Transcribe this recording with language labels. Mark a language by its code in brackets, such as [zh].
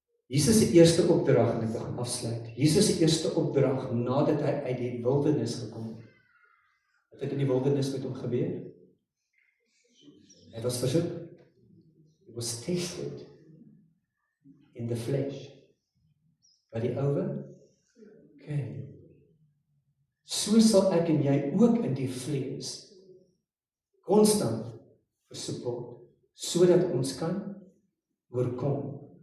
[af] Jesus se eerste opdrag, en ek gaan afsluit. Jesus se eerste opdrag nadat hy uit die wildernis gekom het. Wat het in die wildernis met hom gebeur? Hy was versoek. [en] He was tested in the flesh. [af] By die ouwe? Okay. So sal ek en jy ook in die vlees konstant versoek word, sodat ons kan oorkom.